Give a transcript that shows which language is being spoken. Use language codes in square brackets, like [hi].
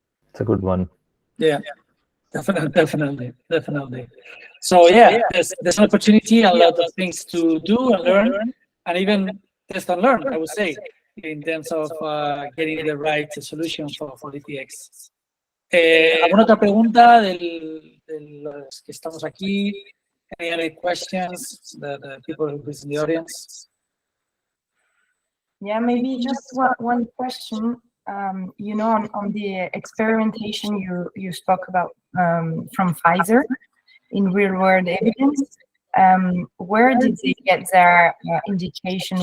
[en] It's a good one. Yeah, definitely. So yeah, there's an opportunity, a lot of things to do and learn, and even test and learn, I would say. in terms of getting the right solution for DTX. [es] ¿Alguna otra pregunta de los que estamos aquí? [en] Any other questions that the people who is in the audience? Yeah, maybe just one question. You know, on the experimentation you spoke about from Pfizer in real-world evidence, where did they get their indication?